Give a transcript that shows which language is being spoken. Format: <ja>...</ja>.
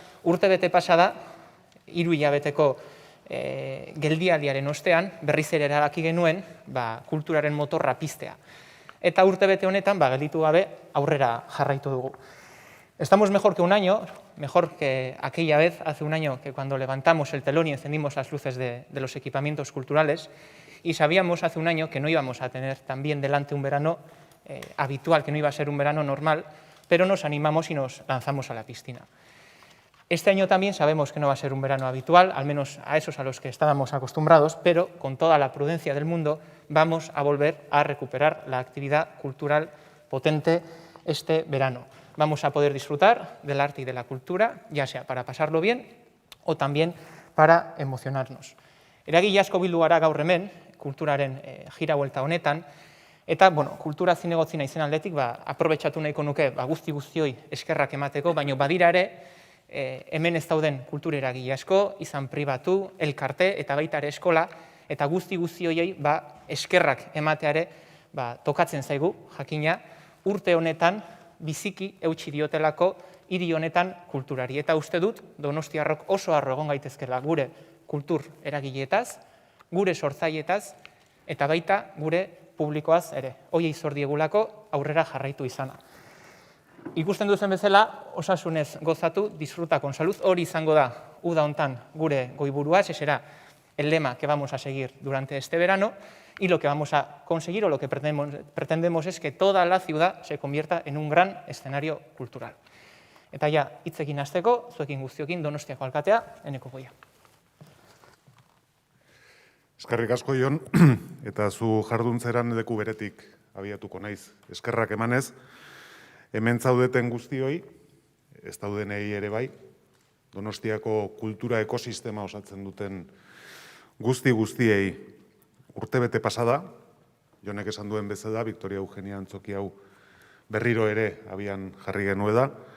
<eu>Urtebete pasa da, 3 hilabeteko geldialdiaren ostean, berriz ere erabaki genuen kulturaren motorra piztea. Eta urtebete honetan, gelditu gabe, aurrera jarraitu dugu.</eu> <es>Estamos mejor que un año, mejor que aquella vez, hace un año, que cuando levantamos el telón y encendimos las luces de los equipamientos culturales, y sabíamos hace un año que no íbamos a tener también delante un verano habitual, que no iba a ser un verano normal, pero nos animamos y nos lanzamos a la piscina. Este año también sabemos que no va a ser un verano habitual, al menos a esos a los que estábamos acostumbrados, pero con toda la prudencia del mundo vamos a volver a recuperar la actividad cultural potente este verano. Vamos a poder disfrutar del arte y de la cultura, ya sea para pasarlo bien o también para emocionarnos.</es> <eu>Eragile asko bildu gara gaur hemen, kulturaren jira buelta honetan, eta, kultura zinegotzi naizen aldetik, aprobetxatu nahiko nuke guztioi eskerrak emateko, baina badira ere, hemen ez dauden kultura eragile asko, izan pribatu, elkarte eta baita ere eskola, eta guzti-guztioi eskerrak emateare tokatzen zaigu, jakina, urte honetan biziki eutsi diotelako hiri honetan kulturari. Eta uste dut, donostiarrok oso harro egon gaitezkela gure kultur eragileetaz, gure sortzailetaz, eta baita gure publikoaz ere. Hoiei zor diegulako aurrera jarraitu izana. Ikusten duzen bezala, osasunez gozatu,</eu> <es>disfruta con salud,</es> <eu>hori izango da uda hontan gure goiburua,</eu> <es>ese será el lema que vamos a seguir durante este verano, y lo que vamos a conseguir o lo que pretendemos es que toda la ciudad se convierta en un gran escenario cultural.</es> <eu>Eta ja, hitzekin hasteko, zuekin guztiokin Donostiako alkatea, Eneko Goia. Eskerrik asko, Jon, eta zu jarduntzeran leku beretik abiatuko naiz. Eskerrak emanez, hemen zaudeten guztioi, ez daudenei ere bai, Donostiako kultura ekosistema osatzen duten guztiei urtebete pasada, Jonek esan duen bezala, Victoria Eugenia antzoki hau berriro ere abian jarri genuela.</eu>